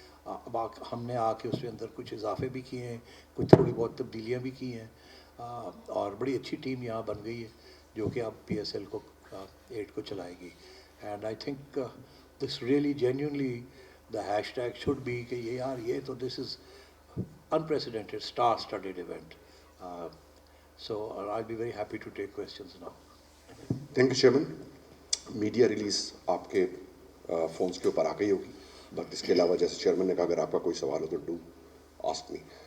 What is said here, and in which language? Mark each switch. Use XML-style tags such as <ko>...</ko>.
<ur>اب ہم نے آ کے اس کے اندر کچھ اضافے بھی کیے ہیں, کچھ تھوڑی بہت تبدیلیاں بھی کی ہیں, اور بڑی اچھی ٹیم یہاں بن گئی ہے جو کہ اب پی ایس ایل کو 8 کو چلائے گی.</ur> <en>and I think this really genuinely the hashtag should be</en> <ur>کہ یہ یار یہ تو</ur> <en>This is unprecedented star-studded event. So I'll be very happy to take questions now. Thank you chairman.</en> <ur>Media release آپ کے فونس کے اوپر آ گئی ہوگی, بٹ اس کے علاوہ جیسے چیئرمین نے کہا اگر آپ کا کوئی سوال ہو تو</ur> <en>Do ask me.</en>